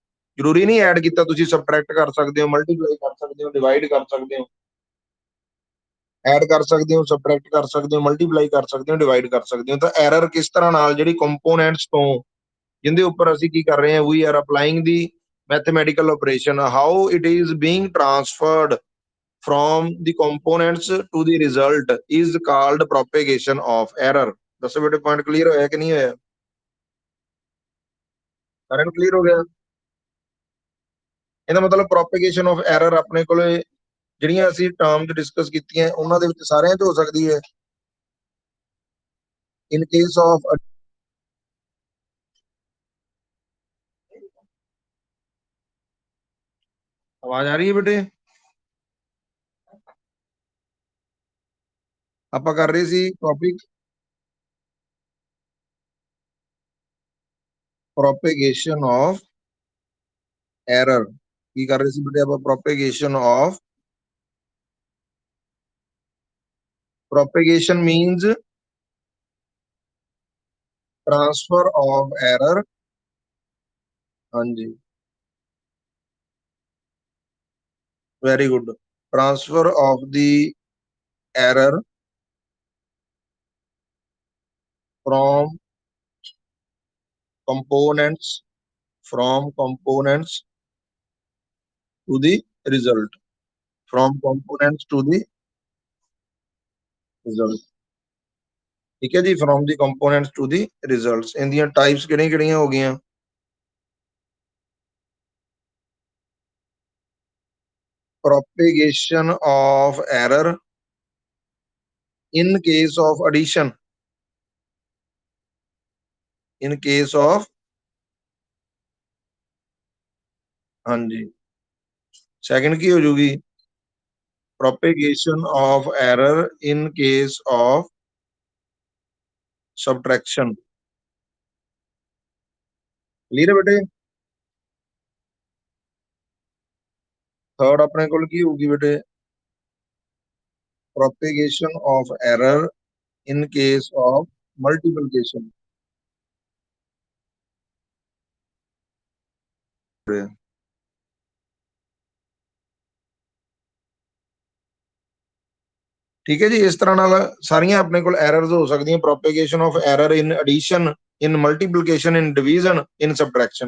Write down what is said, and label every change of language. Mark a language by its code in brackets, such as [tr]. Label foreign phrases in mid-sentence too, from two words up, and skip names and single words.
[pa] ਜ਼ਰੂਰੀ ਨਹੀਂ ਐਡ ਕੀਤਾ, ਤੁਸੀਂ ਸਬਟਰੈਕਟ ਕਰ ਸਕਦੇ ਹੋ, ਮਲਟੀਪਲਾਈ ਕਰ ਸਕਦੇ ਹੋ, ਡਿਵਾਈਡ ਕਰ ਸਕਦੇ ਹੋ, ਐਡ ਕਰ ਸਕਦੇ ਹੋ, ਸਬਟਰੈਕਟ ਕਰ ਸਕਦੇ ਹੋ, ਮਲਟੀਪਲਾਈ ਕਰ ਸਕਦੇ ਹੋ, ਡਿਵਾਈਡ ਕਰ ਸਕਦੇ ਹੋ। ਤਾਂ ਐਰਰ ਕਿਸ ਤਰ੍ਹਾਂ ਨਾਲ ਜਿਹੜੀ ਕੰਪੋਨੈਂਟਸ ਤੋਂ ਜਿੰਦੇ ਉੱਪਰ ਅਸੀਂ ਕੀ ਕਰ ਰਹੇ ਹਾਂ, [en] we are applying the mathematical operation, how it is being transferred from the components to the result is called propagation of error। [pa] ਦੱਸੋ ਬੇਟੇ [en] point clear [pa] ਹੋਇਆ ਕਿ ਨਹੀਂ ਹੋਇਆ? ਸਾਰਿਆਂ ਨੂੰ ਕਲੀਅਰ ਹੋ ਗਿਆ? ਇਹਦਾ ਮਤਲਬ [en] propagation of error [pa] ਆਪਣੇ ਕੋਲੇ ਜਿਹੜੀਆਂ ਅਸੀਂ ਟਰਮਸ ਡਿਸਕਸ ਕੀਤੀਆਂ ਉਹਨਾਂ ਦੇ ਵਿੱਚ ਸਾਰਿਆਂ 'ਚ ਹੋ ਸਕਦੀ ਹੈ। [en] in case of, [pa] ਆਵਾਜ਼ ਆ ਰਹੀ ਹੈ ਬੇਟੇ? ਆਪਾਂ ਕਰ ਰਹੇ ਸੀ ਟੌਪਿਕ [en] propagation of error. [pa] ਕੀ ਕਰ ਰਹੇ ਸੀ ਬੇਟੇ ਆਪਾਂ? [en] propagation of, propagation means transfer of error। [pa] ਹਾਂਜੀ, [en] very good। transfer of the error from components from components to the result, from components to the result। [pa] ਠੀਕ ਹੈ ਜੀ, [en] from the components to the results। [pa] ਇਹਦੀਆਂ ਟਾਈਪਸ ਕਿਹੜੀਆਂ ਕਿਹੜੀਆਂ ਹੋ ਗਈਆਂ? [en] propagation of error in case of addition, in case of, [pa] ਹਾਂਜੀ, ਸੈਕਿੰਡ ਕੀ ਹੋ ਜੂਗੀ? [en] propagation of error in case of subtraction। [pa] ਕਲੀਅਰ ਹੈ ਬੇਟੇ? ਥਰਡ ਆਪਣੇ ਕੋਲ ਕੀ ਹੋਊਗੀ ਬੇਟੇ? [en] propagation of error in case of multiplication। [pa] ਠੀਕ ਹੈ ਜੀ, ਇਸ ਤਰ੍ਹਾਂ ਨਾਲ ਸਾਰੀਆਂ ਆਪਣੇ ਕੋਲ ਐਰਰਸ ਹੋ ਸਕਦੀਆਂ। [en] propagation of error in addition, in multiplication, in division, in subtraction.